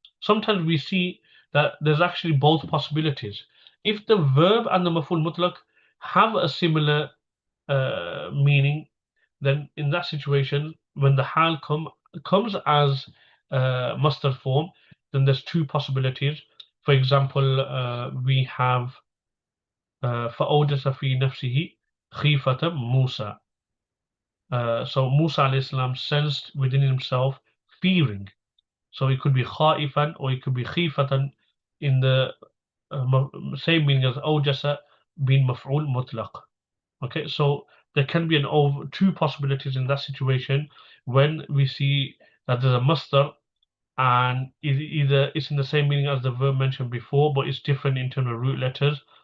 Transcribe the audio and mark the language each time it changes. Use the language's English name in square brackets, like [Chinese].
[English] Sometimes we see that there's actually both possibilities. If the verb and the maf'ul mutlaq have a similar meaning, then in that situation, when the hal comes as masdar form, then there's two possibilities. [Arabic] For example, we have فَأَوْجَسَ فِي نَفْسِهِ خِيفَةً مُوسَى. [English] So Musa alayhi salam sensed within himself fearing. So it could be khaifan or it could be khifatan, in the same meaning as awjasa being maf'ul mutlaq. Okay, so there can be two possibilities in that situation when we see that there's a masdar and either it's in the same meaning as the verb mentioned before, but it's different in terms of root letters.